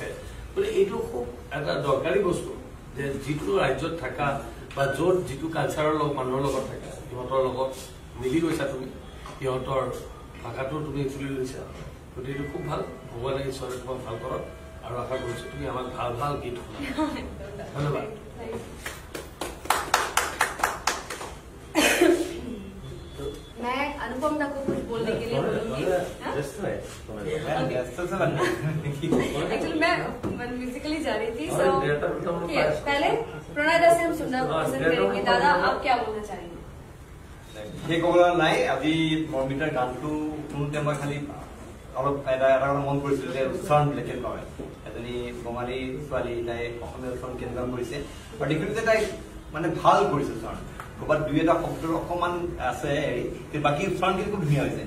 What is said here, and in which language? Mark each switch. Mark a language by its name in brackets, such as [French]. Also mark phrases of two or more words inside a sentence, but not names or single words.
[Assamese] গতিকে এইটো খুব এটা দৰকাৰী বস্তু, যে যিটো ৰাজ্যত থাকা বা য'ত যিটো কালচাৰৰ মানুহৰ লগত থাকা, সিহঁতৰ লগত মিলি গৈছা তুমি, সিহঁতৰ ভাষাটো তুমি চুলি লৈছা। গতিকে এইটো খুব ভাল। ভগৱানে ঈশ্বৰে তোমাক ভাল কৰক, আৰু আশা কৰিছো তুমি আমাক ভাল ভাল গীত শুনা। ধন্যবাদ। [Hindi] मैं अनुपम दा को कुछ बोलने के लिए बोलूंगी। एक्चुअली मैं म्यूजिकली जा रही थी, सो पहले प्रणय दा से हम सुनना पसंद करेंगे। दादा आप क्या बोलना चाहेंगे? [Assamese] সেই ক'বলৈ নাই। আজি মৰ্মিতাৰ গানটো শুনোতে মই খালি অলপ এটা মন কৰিছিলো যে উচ্চাৰণ বিলাকে কয়, এজনী বঙালী ছোৱালী তাই অসমীয়া উচ্চাৰণ কেনেকুৱা কৰিছে, আৰু দেখিলো যে তাই মানে ভাল কৰিছে উচ্চাৰণ। ক'ৰবাত 2-এটা শব্দৰ অকমান আছে হেৰি, কিন্তু বাকী উচ্চাৰণখিনি খুব ধুনীয়া হৈছে।